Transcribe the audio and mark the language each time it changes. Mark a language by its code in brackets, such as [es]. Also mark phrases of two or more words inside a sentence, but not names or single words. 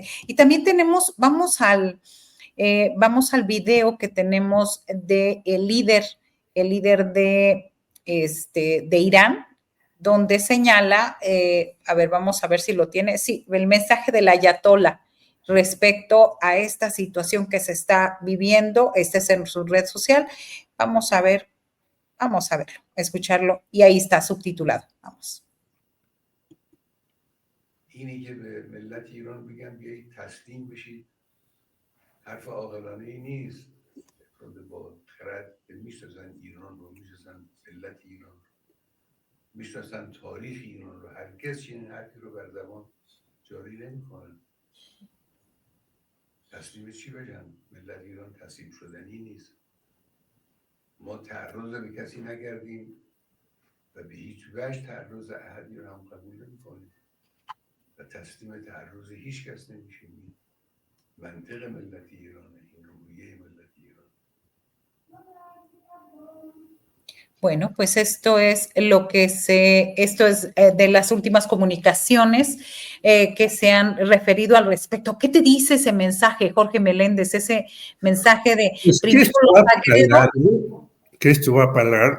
[es] Y también tenemos, vamos al video que tenemos de el líder de Irán, donde señala, a ver, vamos a ver si lo tiene, sí, el mensaje del ayatolá respecto a esta situación que se está viviendo. Este es en su red social. Vamos a verlo, escucharlo, y ahí está subtitulado. Vamos. [fa] اینی که به ملت ایران بگم بیایید تسلیم بشید حرف عاقلانه ای نیست. با خرد میشناسن ایران رو، میشناسن ملت ایران رو، میشناسن تاریخ ایران رو. هرگز چنین حرفی رو بر زبان جاری نمیکنن. تسلیم چی بشن؟ ملت ایران تسلیم شدنی نیست. ما تعرض به کسی نکردیم و به هیچ وجه تعرض احدی رو هم قبول نمیکنیم و تسلیم تعرض هیچ کس نمیشیم. منطق ملت ایرانه، این رویه ملت ایران. [es] Bueno, pues esto es de las últimas comunicaciones que se han referido al respecto. ¿Qué te dice ese mensaje, Jorge Meléndez? Ese mensaje de pues que esto va a parar.